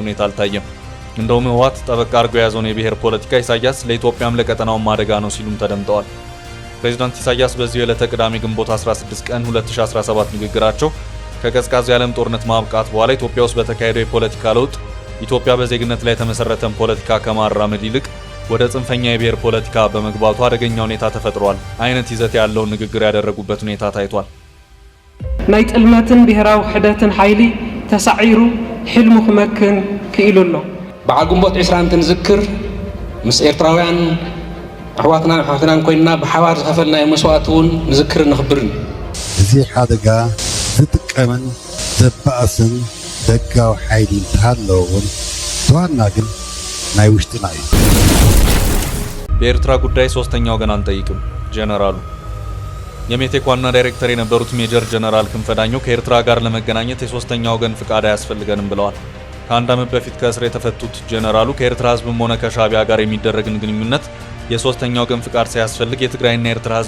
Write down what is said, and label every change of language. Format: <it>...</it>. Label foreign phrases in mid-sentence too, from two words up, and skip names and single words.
<am>ሁኔታ አልታየም። እንደውም ህወሓት ጠበቅ አድርገው የያዘውን የብሔር ፖለቲካ ኢሳያስ ለኢትዮጵያም ለቀጠናውም አደጋ ነው ሲሉም ተደምጠዋል። ፕሬዝዳንት ኢሳያስ በዚህ ዕለተ ቅዳሜ ግንቦት 16 ቀን 2017 ንግግራቸው ከቀዝቃዛው የዓለም ጦርነት ማብቃት በኋላ ኢትዮጵያ ውስጥ በተካሄደው የፖለቲካ ለውጥ ኢትዮጵያ በዜግነት ላይ የተመሰረተን ፖለቲካ ከማራመድ ይልቅ ወደ ጽንፈኛ የብሔር ፖለቲካ በመግባቱ አደገኛ ሁኔታ ተፈጥሯል አይነት ይዘት ያለውን ንግግር ያደረጉበት ሁኔታ ታይቷል።</am> <ti>ናይ ጥልመትን ብሔራዊ ውሕደትን ኃይሊ ተሳዒሩ ሕልሙ ክመክን ክኢሉሎ በዓል ግንቦት 20 ክንዝክር ምስ ኤርትራውያን ኣሕዋትናን ኣሕዋትናን ኮይንና ብሓባር ዝኸፈልናዮ መስዋዕቲ እውን ንዝክር ንኽብርን እዚ ሓደጋ ዝጥቀምን ዘባእስን ደጋዊ ሓይሊ እንተሃለውን ተዋና ግን ናይ ውሽጥና እዩ።</ti> <am>በኤርትራ ጉዳይ ሶስተኛ ወገን አንጠይቅም ጀነራሉ። የሜቴክ ዋና ዳይሬክተር የነበሩት ሜጀር ጀነራል ክንፈ ዳኘው ከኤርትራ ጋር ለመገናኘት የሶስተኛ ወገን ፍቃድ አያስፈልገንም ብለዋል። ከአንድ ዓመት በፊት ከእስር የተፈቱት ጀነራሉ ከኤርትራ ህዝብም ሆነ ከሻዕቢያ ጋር የሚደረግን ግንኙነት የሶስተኛ ወገን ፍቃድ ሳያስፈልግ የትግራይና የኤርትራ ህዝብ</am>